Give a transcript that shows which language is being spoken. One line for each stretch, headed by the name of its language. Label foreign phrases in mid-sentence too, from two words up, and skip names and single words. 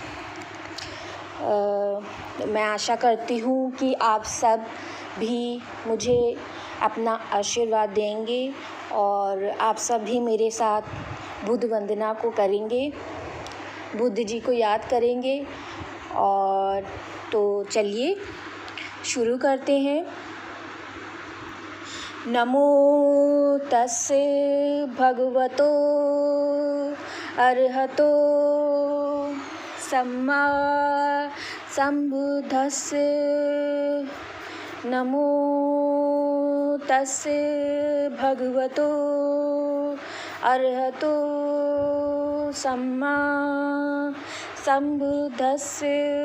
Hindi: मैं आशा करती हूँ कि आप सब भी मुझे अपना आशीर्वाद देंगे और आप सब भी मेरे साथ बुद्ध वंदना को करेंगे, बुद्ध जी को याद करेंगे। और तो चलिए शुरू करते हैं।
Pali: नमो तस्से भगवतो अरहतो सम्मा संबुद्धस्से। नमो तस्से भगवतो अरहतो सम्मा संबुद्धस्से।